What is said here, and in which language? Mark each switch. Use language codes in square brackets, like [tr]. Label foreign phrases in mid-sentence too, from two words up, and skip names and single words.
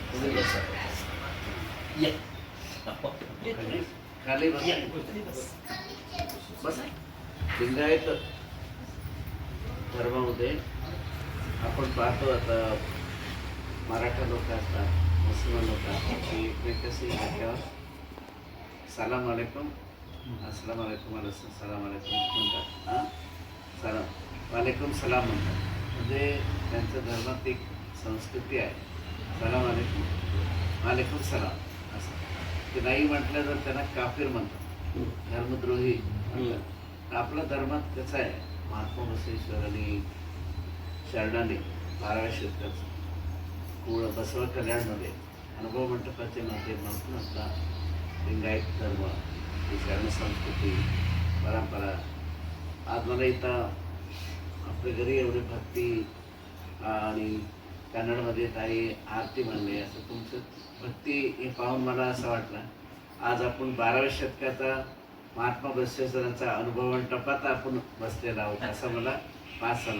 [mr] पुढे खाली बस. लिंगायत धर्मामध्ये आपण पाहतो आता मराठा लोक असतात, मुस्लिम लोक असतात, की एकमेकाशी [ar] سلام عليكم, السلام عليكم, سلام عليكم [mr] म्हणतात. हां, [ar] سلام عليكم سلام [mr] म्हणतात. म्हणजे त्यांच्या धर्मात एक संस्कृती आहे. [ar] سلام عليكم, عليكم سلام [mr] असं. ते नाही म्हटलं तर त्यांना काफिर म्हणतात, धर्मद्रोही म्हणतात. आपल्या धर्मात कसं आहे, महात्मा बसवेश्वर आणि शरणाने 12व्या शतकात बसव कल्याणमध्ये अनुभव मंडपाचे माध्यमातून आपला लिंगायत धर्म, ही शरण संस्कृती, परंपरा आज मला इथं आपल्या घरी एवढी भक्ती आणि कन्नडमध्ये काही आरती म्हणले, असं तुमचं भक्ती हे पाहून मला असं वाटलं आज आपण 12व्या शतकाचा महात्मा बसवेश्वरांचा अनुभव मंडपात आपण बसलेला आहोत, असं मला पास झाला.